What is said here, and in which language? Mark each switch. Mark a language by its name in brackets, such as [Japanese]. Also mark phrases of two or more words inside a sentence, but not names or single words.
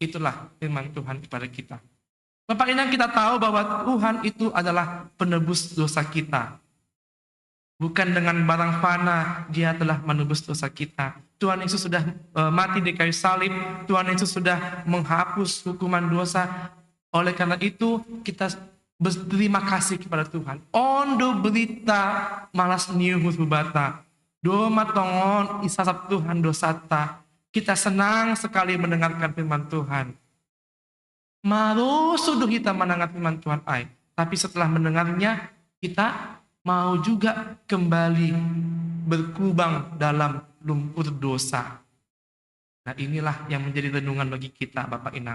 [Indonesian] Itulah firman Tuhan kepada kita. Bapak Inang, kita tahu bahwa Tuhan itu adalah penebus dosa kita. Bukan dengan barang fana dia telah menebus dosa kita. Tuhan Yesus sudah mati di kayu salib. Tuhan Yesus sudah menghapus hukuman dosa. Oleh karena itu kita berterima kasih kepada Tuhan. [Batak Simalungun] Ondo berita malas niuhus bubata. Doma tongon isasap Tuhan dosata. [Indonesian] Kita senang sekali mendengarkan firman Tuhan. Malu sudah kita mendengar firman Tuhan ay. Tapi setelah mendengarnya kita mau juga kembali berkubang dalam lumpur dosa. Nah inilah yang menjadi renungan bagi kita Bapak Inang.